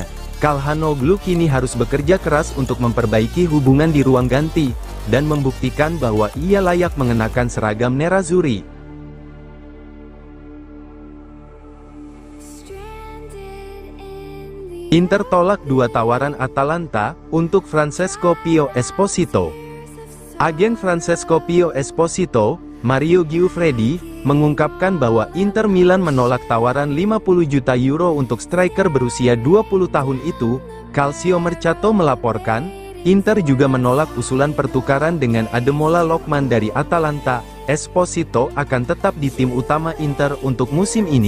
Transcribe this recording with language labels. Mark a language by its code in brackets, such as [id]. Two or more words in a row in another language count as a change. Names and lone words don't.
[id] Calhanoglu kini harus bekerja keras untuk memperbaiki hubungan di ruang ganti, dan membuktikan bahwa ia layak mengenakan seragam nerazzurri. Inter tolak 2 tawaran Atalanta untuk Francesco Pio Esposito. Agen Francesco Pio Esposito, Mario Giuffredi, mengungkapkan bahwa Inter Milan menolak tawaran 50 juta euro untuk striker berusia 20 tahun itu. Calcio Mercato melaporkan, Inter juga menolak usulan pertukaran dengan Ademola Lookman dari Atalanta. Esposito akan tetap di tim utama Inter untuk musim ini.